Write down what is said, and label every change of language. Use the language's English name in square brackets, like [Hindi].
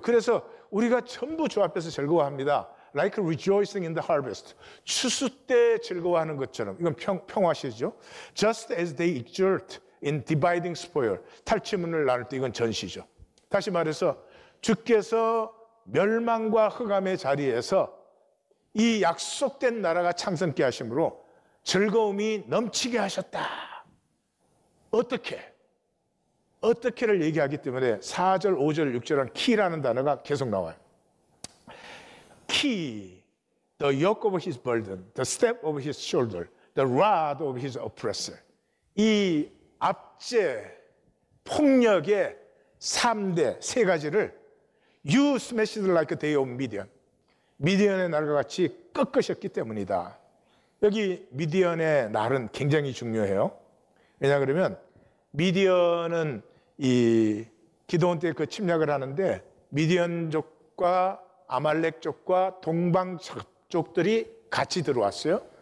[Korean] 그래서 우리가 전부 주 앞에서 즐거워합니다. [English] Like rejoicing in the harvest. [Korean] 추수 때 즐거워하는 것처럼. 이건 평화시죠. [English] Just as they exult in dividing spoil. [Korean] 탈취문을 나눌 때 이건 전시죠. 다시 말해서 주께서 멸망과 흑암의 자리에서 이 약속된 나라가 창성케 하심으로 즐거움이 넘치게 하셨다. 어떻게를 얘기하기 때문에 4절, 5절, 6절은 키라는 단어가 계속 나와요. [English] Key, the yoke of his burden, the step of his shoulder, the rod of his oppressor. [Korean] 이 압제, 폭력의 3대, 3가지를 [English] You smashed like a day of Midian. [Korean] 미디언의 날과 같이 꺾으셨기 때문이다. 여기 미디언의 날은 굉장히 중요해요. 왜냐 그러면 미디언은 이 기드온 때 그 침략을 하는데 미디언족과 아말렉족과 동방족들이 같이 들어왔어요.